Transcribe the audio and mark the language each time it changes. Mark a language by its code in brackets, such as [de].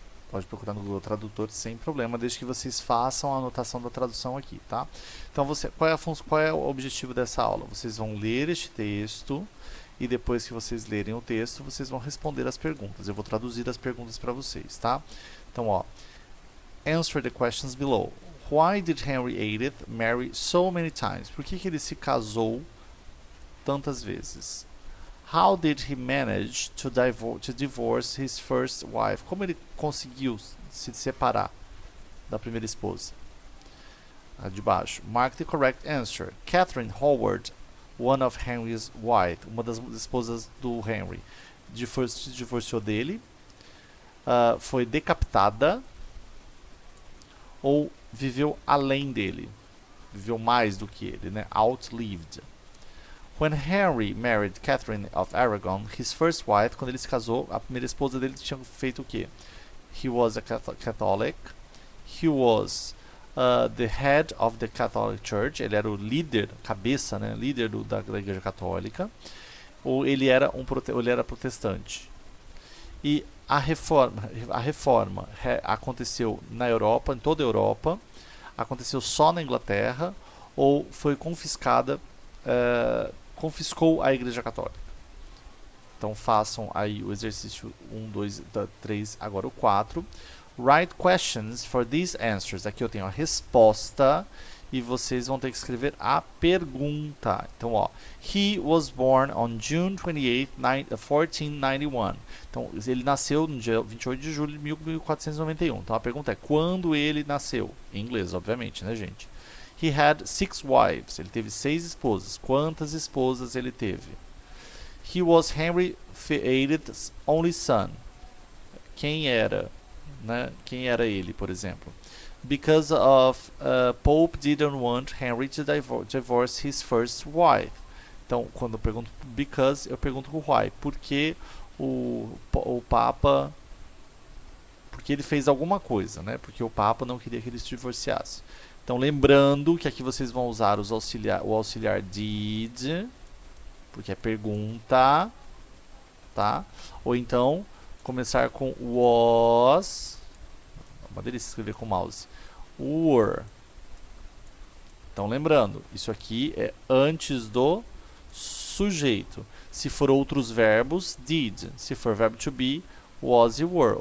[pt] Pode procurar no Google Tradutor sem problema, desde que vocês façam a anotação da tradução aqui, tá? Então, qual é o objetivo dessa aula? Vocês vão ler este texto e depois que vocês lerem o texto, vocês vão responder as perguntas. Eu vou traduzir as perguntas para vocês, tá? Então, ó, [en] answer the questions below. Why did Henry VIII marry so many times? [pt] Por que ele se casou tantas vezes? [en] How did he manage to divorce his first wife? [pt] Como ele conseguiu se separar da primeira esposa? De baixo. [en] Mark the correct answer. [pt] Catherine Howard, [en] one of Henry's wives, [pt] uma das esposas do Henry, se divorciou dele, foi decapitada ou viveu além dele, viveu mais do que ele, né? [en] Outlived. When Henry married Catherine of Aragon, his first wife, [pt] quando ele se casou, a primeira esposa dele tinha feito o quê? [en] He was a Catholic. He was the head of the Catholic Church. [pt] Ele era o líder, cabeça, né? Líder da Igreja Católica. Ou ele era protestante. E a reforma aconteceu na Europa, em toda a Europa, aconteceu só na Inglaterra, ou foi confiscada, confiscou a Igreja Católica. Então façam aí o exercício 1, 2, 3, agora o 4. [en] Write questions for these answers. [pt] Aqui eu tenho a resposta e vocês vão ter que escrever a pergunta. Então, ó, [en] he was born on June 28, 1491. [pt] Então, ele nasceu no dia 28 de julho de 1491. Então, a pergunta é, quando ele nasceu? Em inglês, obviamente, né, gente? [en] He had 6 wives. [pt] Ele teve 6 esposas. Quantas esposas ele teve? [en] He was Henry VIII's only son. [pt] Quem era? Né? Quem era ele, por exemplo? [en] Because of Pope didn't want Henry to divorce his first wife. [pt] Então, quando eu pergunto because, eu pergunto why. Porque o Papa... Porque ele fez alguma coisa, né? Porque o Papa não queria que ele se divorciasse. Então, lembrando que aqui vocês vão usar o auxiliar did, porque é pergunta, tá? Ou então, começar com was, uma delícia escrever com mouse, were. Então, lembrando, isso aqui é antes do sujeito. Se for outros verbos, did. Se for verbo to be, was e were.